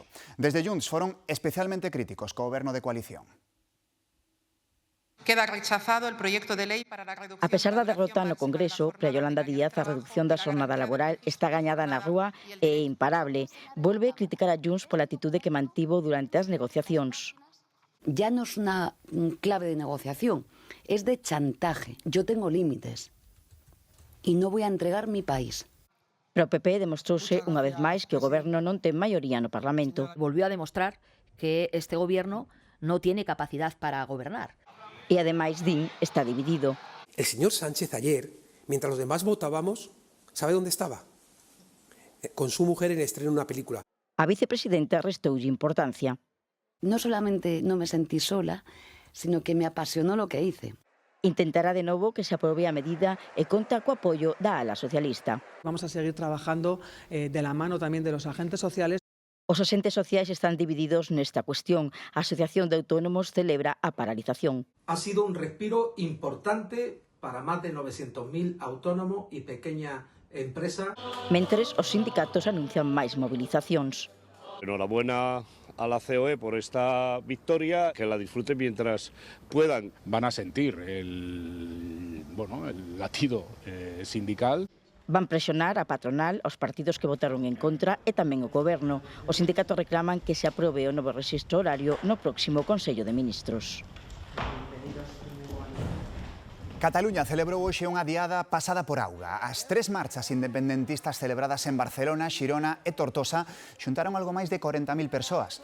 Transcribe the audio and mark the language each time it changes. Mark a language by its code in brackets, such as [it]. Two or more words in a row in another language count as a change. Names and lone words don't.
[gl] Desde Junts foron especialmente críticos co Goberno de coalición. [es] Queda rechazado el proyecto de lei para la reducción. [gl] A pesar da derrota no Congreso, para Yolanda Díaz, a reducción da xornada laboral está gañada na rúa e é imparable. Volve criticar a Junts pola atitude que mantivo durante as negociacións. [es] Ya no es una clave de negociación, es de chantaje. Yo tengo límites y no voy a entregar mi país. [gl] Pero o PP demostrouse unha vez máis que o Goberno non ten maioría no Parlamento. [es] Volvió a demostrar que este Gobierno no tiene capacidad para gobernar. [gl] E ademais, din, está dividido. [es] El señor Sánchez ayer, mientras los demás votábamos, ¿sabe dónde estaba? Con su mujer en estreno una película. [gl] A vicepresidenta restoulle importancia. [es] No solamente no me sentí sola, sino que me apasionó lo que hice. [gl] Intentará de novo que se aprobe a medida e conta co apoio da ala socialista. [es] Vamos a seguir trabajando de la mano también de los agentes sociales. [gl] Os axentes sociais están divididos nesta cuestión. A Asociación de Autónomos celebra a paralización. [es] Ha sido un respiro importante para más de 900.000 autónomos y pequeñas empresas. [gl] Mentres, os sindicatos anuncian máis movilizacións. [es] Enhorabuena a la COE por esta victoria, que la disfruten mientras puedan. Van a sentir el latido sindical. [gl] Van presionar a patronal, aos partidos que votaron en contra e tamén o Goberno. Os sindicatos reclaman que se aprobe o novo rexistro horario no próximo Consello de Ministros. Cataluña celebrou hoxe unha diada pasada por auga. As 3 marchas independentistas celebradas en Barcelona, Xirona e Tortosa xuntaron algo máis de 40.000 persoas.